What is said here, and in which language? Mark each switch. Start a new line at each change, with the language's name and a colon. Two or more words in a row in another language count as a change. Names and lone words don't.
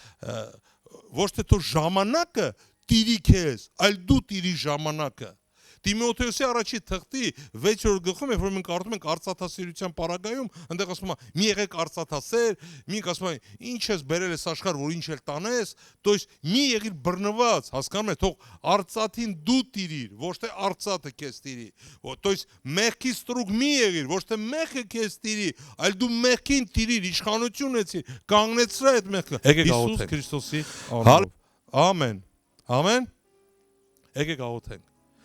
Armenian: ոչ թե թող ժամանակը տիրի քեզ, այլ դու տիրի ժամանակը։ Տիմոթեոսի առաջի թղթի 6-րդ գլխում, երբ որ մենք կարդում ենք արծաթասիրության պարագայում, այնտեղ ասում է՝ մի եղեք արծաթասեր, մինք ասում է, ինչ ես բերել ես աշխարհ, որ ինչ էլ տանես,
Russian: то есть
Armenian: մի եղիր բռնված, հասկանում եք, թող արծաթին դու տիրիր, ոչ թե արծաթը քեզ տիրի։
Russian: То есть
Armenian: մեղքի ստրուկ մի եղիր, ոչ թե մեղքը քեզ տիրի, այլ դու մեղքին տիրիր, իշխանություն ունեցիր, կանգնեցրա այդ մեղքը։ Հիսուս Քրիստոսի անունով։ Ամեն։ Ամեն։ Եկեք աղոթենք։